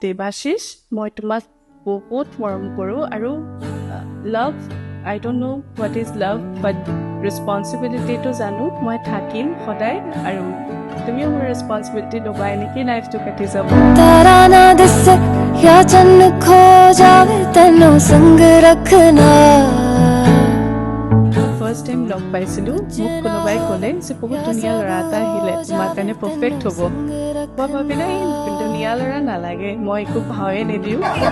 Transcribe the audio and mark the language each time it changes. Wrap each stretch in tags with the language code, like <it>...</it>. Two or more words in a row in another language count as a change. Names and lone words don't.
<as>দেৱাশিষ মই তোমাক বহুত মৰম কৰোঁ আৰু লাভ</as> <en>I don't know what is love but responsibility to</en> <as>জানো মই থাকিম সদায় আৰু তুমিও মোৰ ৰেসপন্সিবিলিটি ল'বা এনেকৈ লাইফটো কাটি যাব</as> <pa>ਤਾਰਾ ਨਾ ਦਿਸੇ ਯਾ ਚੰਨ ਖੋ ਜਾਵੇ ਤੈਨੂੰ ਸੰਗ ਰੱਖਣਾ</pa> <en>first time</en> <as>লগ পাইছিলোঁ মোক কোনোবাই ক'লে যে বহুত ধুনীয়া ল'ৰা এটা আহিলে তোমাৰ কাৰণে পাৰফেক্ট হ'ব মই ভাবিলে ধুনীয়া ল'ৰা নালাগে মই একো ভাৱে নিদিওঁ</as>